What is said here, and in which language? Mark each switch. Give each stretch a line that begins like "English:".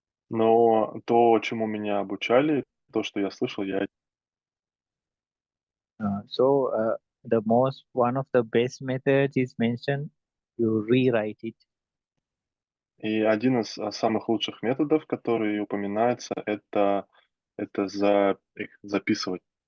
Russian: Но то, чему меня обучали, то, что я слышал, я
English: So the most one of the best methods is mentioned. You rewrite it.
Russian: И один из самых лучших методов, который упоминается, это их записывать.